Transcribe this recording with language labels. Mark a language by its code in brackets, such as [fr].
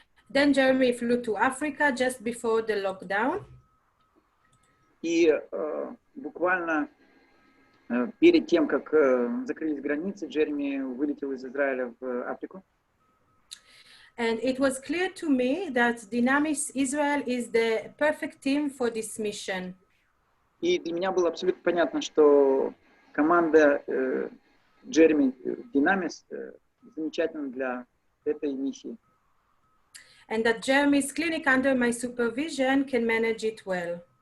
[en] Then Jeremy flew to Africa just before the lockdown. [ru] И буквально перед тем, как закрылись границы, Джереми вылетел из Израиля в Африку. [en] And it was clear to me that Dynamics Israel is the perfect team for this mission. [ru] И для меня было абсолютно понятно, что команда Джереми Dynamics замечательна для этой миссии. [en] And that Jeremy's clinic under my supervision can manage it well.